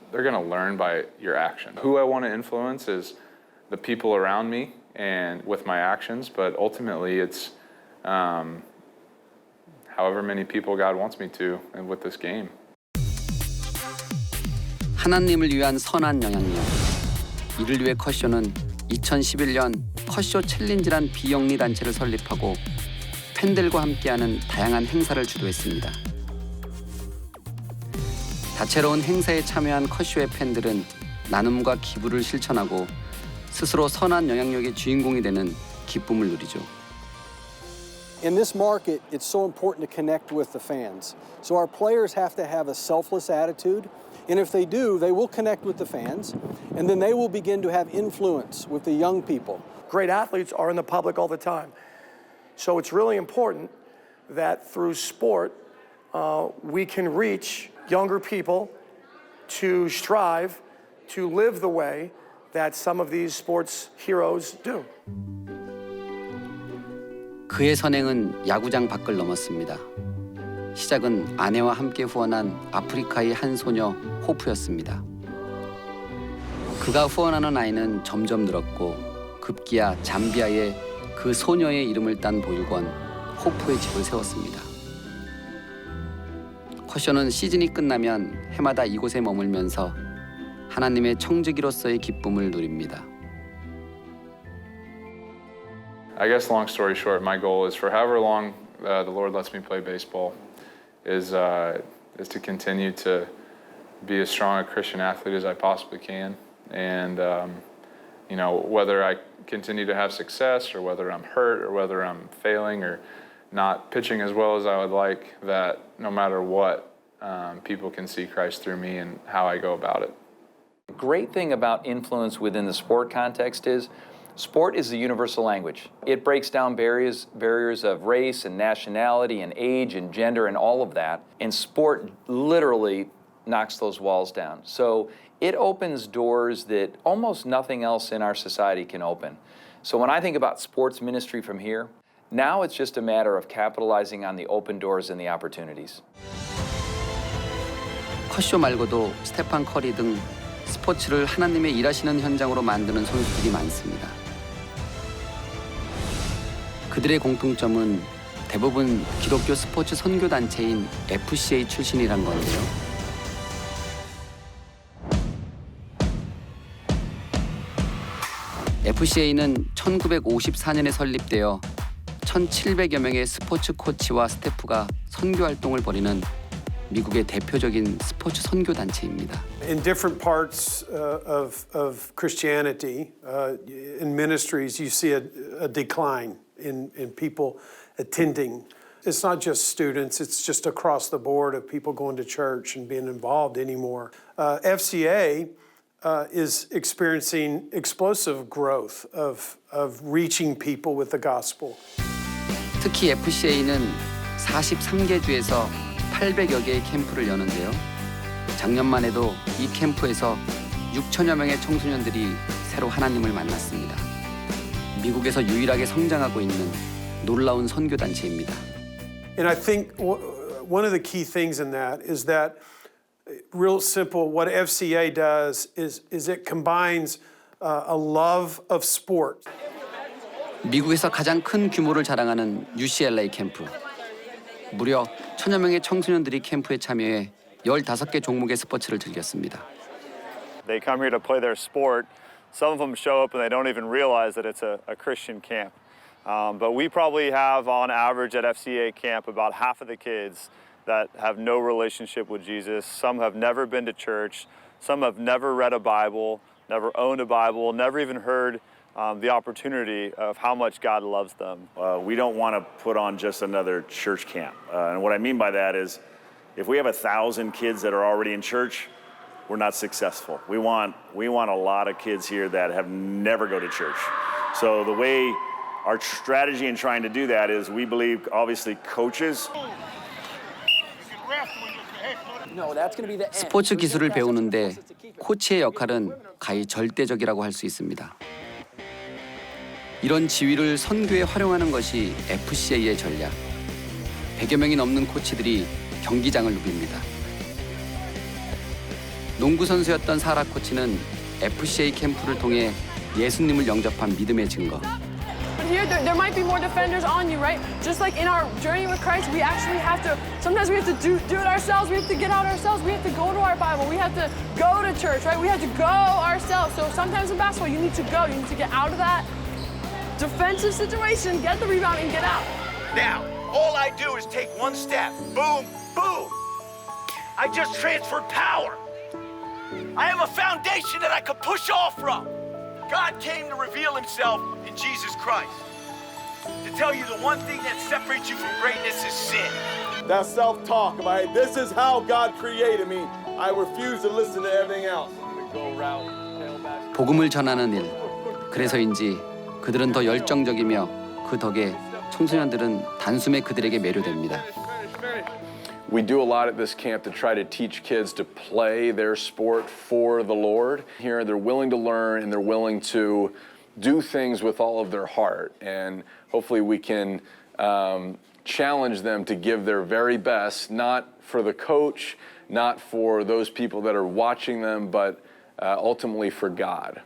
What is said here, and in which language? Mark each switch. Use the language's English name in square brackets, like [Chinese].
[English] They're going to learn by your action. Who I want to influence is the people around me and with my actions, but ultimately it's however many people God wants me to and with this game. [Korean] 하나님을 위한 선한 영향력. 이를 위해 커쇼는 2011년 컷쇼 챌린지란 비영리 단체를 설립하고 팬들과 함께하는 다양한 행사를 주도했습니다. 다채로운 행사에 참여한 컷쇼의 팬들은 나눔과 기부를 실천하고 스스로 선한 영향력의 주인공이 되는 기쁨을 누리죠. [English] In this market, it's so important to connect with the fans. So our players have to have a selfless attitude, and if they do, they will connect with the fans, and then they will begin to have influence with the young people. Great athletes are in the public all the time. So it's really important that through sport, we can reach younger people to strive to live the way that some of these sports heroes do. [Korean] 그의 선행은 야구장 밖을 넘었습니다. 시작은 아내와 함께 후원한 아프리카의 한 소녀 호프였습니다. 그가 후원하는 아이는 점점 늘었고 급기야 잠비아에 그 소녀의 이름을 딴 보육원 호프의 집을 세웠습니다. 컷쇼는 시즌이 끝나면 해마다 이곳에 머물면서 하나님의 청지기로서의 기쁨을 누립니다. [English] I guess long story short, my goal is for however long the Lord lets me play baseball is to continue to be as strong a Christian athlete as I possibly can. And, you know, whether I continue to have success or whether I'm hurt or whether I'm failing or not pitching as well as I would like, that no matter what, people can see Christ through me and how I go about it. The great thing about influence within the sport context is sport is the universal language. It breaks down barriers of race and nationality and age and gender and all of that. And sport literally knocks those walls down. So it opens doors that almost nothing else in our society can open. So when I think about sports ministry from here, now it's just a matter of capitalizing on the open doors and the opportunities. [Korean] 컷쇼 말고도 스테판 커리 등 스포츠를 하나님의 일하시는 현장으로 만드는 선수들이 많습니다. 그들의 공통점은 대부분 기독교 스포츠 선교 단체인 FCA 출신이란 건데요. FCA는 1954년에 설립되어 1,700여 명의 스포츠 코치와 스태프가 선교 활동을 벌이는 미국의 대표적인 스포츠 선교 단체입니다. [English] In different parts of Christianity, in ministries, you see a decline in people attending. It's not just students, it's just across the board of people going to church and being involved anymore. FCA is experiencing explosive growth of reaching people with the gospel. [Korean] 특히 FCA는 43개 주에서 800여 개의 캠프를 여는데요. 작년만 해도 이 캠프에서 6천여 명의 청소년들이 새로 하나님을 만났습니다. 미국에서 유일하게 성장하고 있는 놀라운 선교 단체입니다. [English] And I think one of the key things in that is that, real simple, what FCA does is it combines a love of sport. [Korean] 미국에서 가장 큰 규모를 자랑하는 UCLA 캠프. 무려 1,000여 명의 청소년들이 캠프에 참여해 15개 종목의 스포츠를 즐겼습니다. [English] They come here to play their sport. Some of them show up and they don't even realize that it's a Christian camp. But we probably have, on average, at FCA camp, about half of the kids that have no relationship with Jesus. Some have never been to church. Some have never read a Bible, never owned a Bible, never even heard the opportunity of how much God loves them. We don't want to put on just another church camp. And what I mean by that is, if we have 1,000 kids that are already in church, we're not successful. We want a lot of kids here that have never go to church. So the way our strategy in trying to do that is, we believe, obviously, coaches. [Korean] 스포츠 기술을 배우는데 코치의 역할은 가히 절대적이라고 할 수 있습니다. 이런 지위를 선교에 활용하는 것이 FCA의 전략. 100여 명이 넘는 코치들이 경기장을 누빕니다. 농구 선수였던 사라 코치는 FCA 캠프를 통해 예수님을 영접한 믿음의 증거. [English] Here, there might be more defenders on you, right? Just like in our journey with Christ, we actually have to, sometimes we have to do it ourselves, we have to get out ourselves, we have to go to our Bible, we have to go to church, right? We have to go ourselves. So sometimes in basketball, you need to go, you need to get out of that defensive situation, get the rebound, and get out. Now, all I do is take one step. Boom, boom. I just transferred power. I have a foundation that I could push off from. God came to reveal himself in Jesus Christ. To tell you the one thing that separates you from greatness is sin. That's self-talk, right? This is how God created me. I refuse to listen to everything else. [Korean] 복음을 전하는 일. 그래서인지 그들은 더 열정적이며 그 덕에 청소년들은 단숨에 그들에게 매료됩니다. [English] We do a lot at this camp to try to teach kids to play their sport for the Lord. Here they're willing to learn and they're willing to do things with all of their heart. And hopefully we can challenge them to give their very best, not for the coach, not for those people that are watching them, but ultimately for God.